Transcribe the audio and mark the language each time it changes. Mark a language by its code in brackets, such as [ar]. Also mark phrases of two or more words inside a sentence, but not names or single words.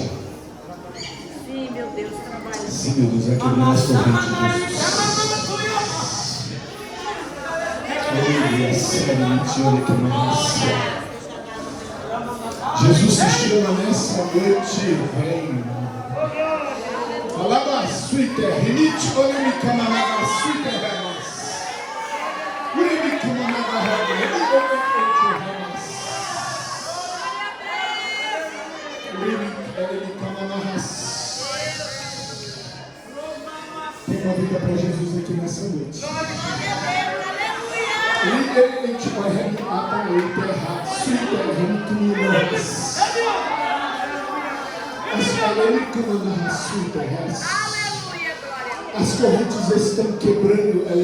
[pt] Sim, meu Deus, trabalha. Sim, meu Deus, vai quebrar as correntes de Jesus. Aleluia, sério, mentira, que massa. Jesus te chama nessa noite, vem. Alaba suite, rinite, olemi kamanaga suite, remas. Uremi kamanaga remas, uremi kamanaga. Tem uma vida para Jesus aqui nessa noite. Ele te vai arrebatar a terra, suite, rinite, minas. As correntes estão quebrando.